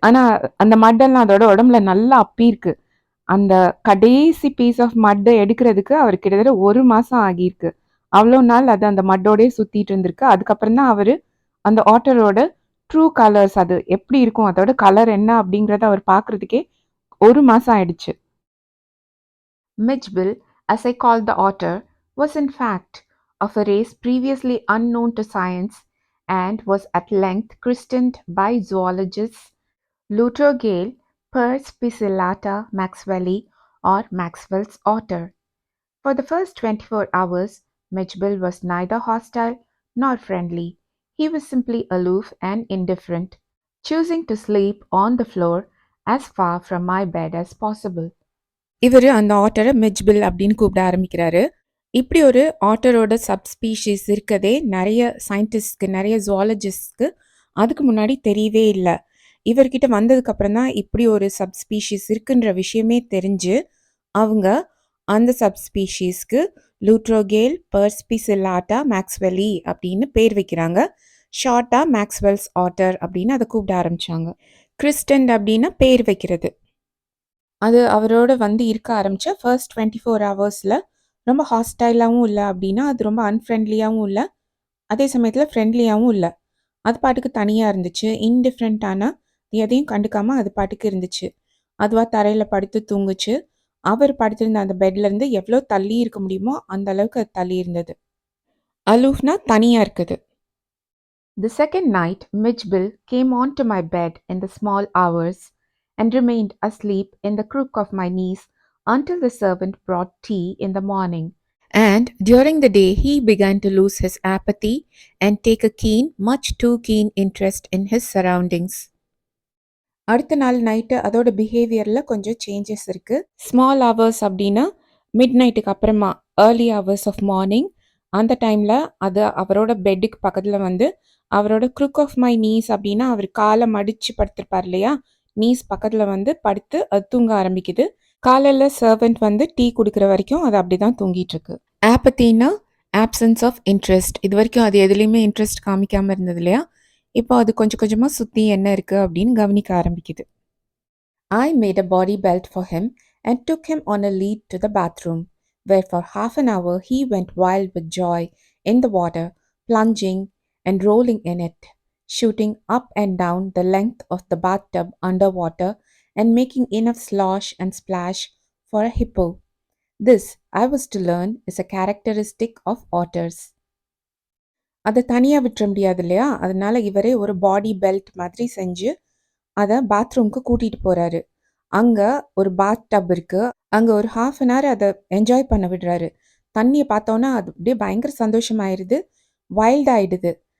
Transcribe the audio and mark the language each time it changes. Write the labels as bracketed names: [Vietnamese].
[Tamil] ஆனால் அந்த மட்டெல்லாம் அதோட உடம்புல நல்லா அப்பி இருக்கு. அந்த கடைசி பீஸ் ஆஃப் மட்டை எடுக்கிறதுக்கு அவர் கிட்டத்தட்ட 1 மாதம் ஆகியிருக்கு. அவ்வளோ நாள் அது அந்த மட்டோடே சுற்றிட்டு இருந்திருக்கு. அதுக்கப்புறம் தான் அவர் அந்த ஆட்டரோட ட்ரூ கலர்ஸ், அது எப்படி இருக்கும், அதோட கலர் என்ன அப்படிங்கிறத அவர் பார்க்குறதுக்கே 1 மாதம் ஆயிடுச்சு. [English] Mijbil, as I called the otter, was in fact of a race previously unknown to science and was at length christened by zoologists Lutrogale perspicillata maxwelli or Maxwell's otter. For the first 24 hours, Mijbil was neither hostile nor friendly. He was simply aloof and indifferent, choosing to sleep on the floor as far from my bed as possible. [Tamil] இவர் அந்த ஆட்டரை மிட்ஜ்பில் அப்படின்னு கூப்பிட ஆரம்பிக்கிறாரு. இப்படி ஒரு ஆட்டரோட subspecies இருக்கதே நிறைய சயின்டிஸ்ட்க்கு நிறைய ஜுவாலஜிஸ்ட்க்கு அதுக்கு முன்னாடி தெரியவே இல்லை. இவர்கிட்ட வந்ததுக்கப்புறம் தான் இப்படி ஒரு சப்ஸ்பீஷீஸ் இருக்குன்ற விஷயமே தெரிஞ்சு அவங்க அந்த சப்ஸ்பீஷீஸ்க்கு லூட்ரோகேல் பர்ஸ்பிசில்லாட்டா மேக்ஸ்வெலி அப்படின்னு பேர் வைக்கிறாங்க. ஷார்ட்டாக மேக்ஸ்வெல்ஸ் ஆட்டர் அப்படின்னு அதை கூப்பிட ஆரம்பித்தாங்க. கிறிஸ்டன்ட் அப்படின்னா பேர் வைக்கிறது. அது அவரோட வந்து இருக்க ஆரம்பித்த ஃபர்ஸ்ட் 24 ஹவர்ஸில் ரொம்ப ஹாஸ்டைலாகவும் இல்லை அப்படின்னா அது ரொம்ப அன்ஃப்ரெண்ட்லியாகவும் இல்லை, அதே சமயத்தில் ஃப்ரெண்ட்லியாகவும் இல்லை. அது பாட்டுக்கு தனியாக இருந்துச்சு. இன்டிஃப்ரெண்ட்டான எதையும் கண்டுக்காமல் அது பாட்டுக்கு இருந்துச்சு. அதுவாக தரையில் படுத்து தூங்குச்சு. அவர் படுத்திருந்த அந்த பெட்லேருந்து எவ்வளோ தள்ளி இருக்க முடியுமோ அந்த அளவுக்கு அது தள்ளி இருந்தது. அலூஃப்னா தனியாக இருக்குது. [English] The second night, Mijbil came onto my bed in the small hours and remained asleep in the crook of my knees until the servant brought tea in the morning. And during the day, he began to lose his apathy and take a keen, much too keen interest in his surroundings. [Tamil] அடுத்த நாள் night அதோட பிஹேவியரில் கொஞ்சம் changes இருக்குது. Small hours அப்படின்னா mid நைட்டுக்கு அப்புறமா [English] early hours of morning [Tamil] அந்த டைமில் அது அவரோட பெட்டுக்கு பக்கத்தில் வந்து அவரோட [English] crook of my knees [Tamil] அப்படின்னா அவர் காலை மடித்து படுத்திருப்பார் இல்லையா, நீஸ் பக்கத்தில் வந்து படுத்து அது தூங்க ஆரம்பிக்குது. காலையில் சர்வெண்ட் வந்து டீ கொடுக்குற வரைக்கும் அது அப்படி தான் தூங்கிட்டு இருக்கு. ஆப்பத்தின்னா [English] Absence of interest. [Tamil] இது வரைக்கும் அது எதுலேயுமே இன்ட்ரெஸ்ட் காமிக்காமல் இருந்தது இல்லையா, இப்போ அது கொஞ்சம் கொஞ்சமாக சுற்றி என்ன இருக்குது அப்படின்னு கவனிக்க ஆரம்பிக்குது. [English] I made a body belt for him and took him on a lead to the bathroom, where for half an hour he went wild with joy in the water, plunging and rolling in it, shooting up and down the length of the bathtub underwater and making enough slosh and splash for a hippo. This, I was to learn, is a characteristic of otters. [Tamil] அதை தனியாக விட்டுற முடியாது இல்லையா, அதனால இவரே ஒரு பாடி belt மாதிரி செஞ்சு அதை பாத்ரூம்க்கு கூட்டிகிட்டு போகிறாரு. அங்கே ஒரு பாத் டப் இருக்குது. அங்கே ஒரு ஹாஃப் அன் ஹவர் அதை என்ஜாய் பண்ண விடுறாரு. தண்ணியை பார்த்தோன்னா அது அப்படியே பயங்கர சந்தோஷமாயிருது, வைல்ட் ஆகிடுது.